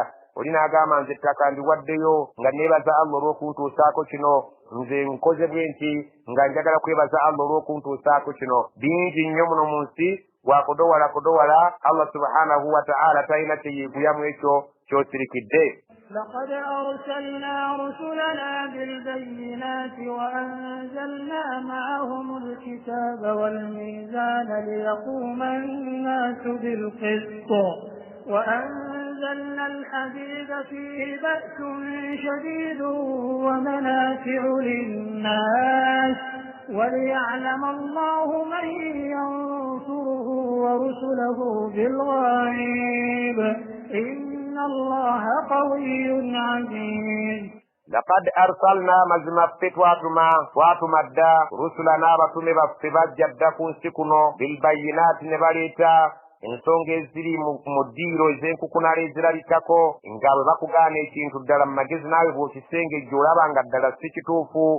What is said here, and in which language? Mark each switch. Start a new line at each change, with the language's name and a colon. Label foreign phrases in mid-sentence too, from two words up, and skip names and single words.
Ganda: Olina agamba nze ettaka ndiwaddeyo nga neebaza Allah olw'okuntuusaako kino, nze nkoze bwe nti nga njagala kwebaza Allah olw'okuntuusaako kino. Bingi nnyo muno mu nsi wakodowala
Arabic: الله سبحانه وتعالى
Ganda: talina kyeyeeguyamu ekyo ky'osirikidde.
Arabic: لقد أرسلنا رسلنا بالبينات وأنزلنا معهم الكتاب والميزان ليقوم الناس بالقسط وأنزلنا الحديد فيه بأس شديد ومنافع للناس وليعلم الله من ينصره ورسله بالغيب إن الله قوي عزيز. لقد أرسلنا
Ganda: mazima ffe twatuma dda rusulana abatume baffe bajja dda ku nsi kuno bilbayinaati ne baleeta ensonga eziri mu ddiiro ez'enkukunala ezirabikako nga bwe bakugaana ekintu ddala mu magezi naawe bw'okisengejja olaba nga ddala si kituufu.